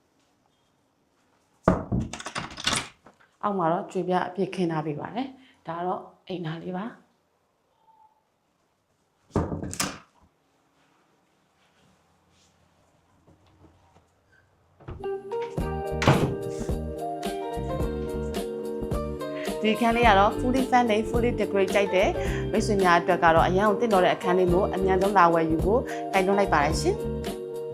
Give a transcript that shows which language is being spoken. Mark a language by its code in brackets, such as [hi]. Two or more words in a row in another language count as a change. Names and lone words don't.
[my] အောက်မှာတော့ကြွေပြအပြည့်ခင်းထားပေးပါတယ်ဒါတော့အိမ်သားလေးပါဒီခန်းလေးကတော့ [en] fully furnished fully decorate [my] ကြိုက်တဲ့မိတ်ဆွေများအတွက်ကတော့အရင်ကတင့်တော်တဲ့အခန်းလေးကိုအမြန်ဆုံးလာဝယ်ယူဖို့တိုက်တွန်းလိုက်ပါတယ်ရှင်